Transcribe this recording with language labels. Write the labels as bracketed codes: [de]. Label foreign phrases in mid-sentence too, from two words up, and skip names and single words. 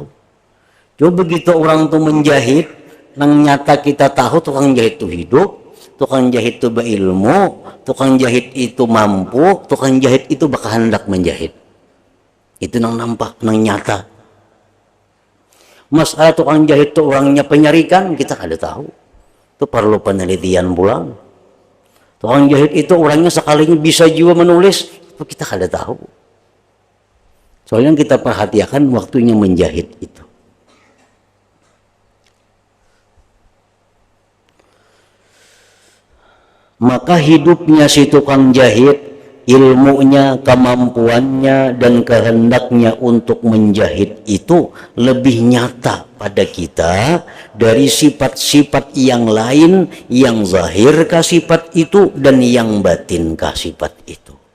[bjn] Coba begitu orang tuh menjahit, nang nyata kita tahu tukang jahit itu hidup, tukang jahit itu berilmu, tukang jahit itu mampu, tukang jahit itu berkehendak menjahit. Itu nang nampak, nang nyata. Masalah tukang jahit itu orangnya penyarikan, kita kada tahu. Itu perlu penelitian pulang. Tukang jahit itu orangnya sekalinya bisa juga menulis, itu kita kada tahu. [id] Soalnya kita perhatikan waktunya menjahit itu. Maka hidupnya si tukang jahit ilmunya, kemampuannya, dan kehendaknya untuk menjahit itu lebih nyata pada kita dari sifat-sifat yang lain yang zahir ke sifat itu dan yang batin ke sifat itu.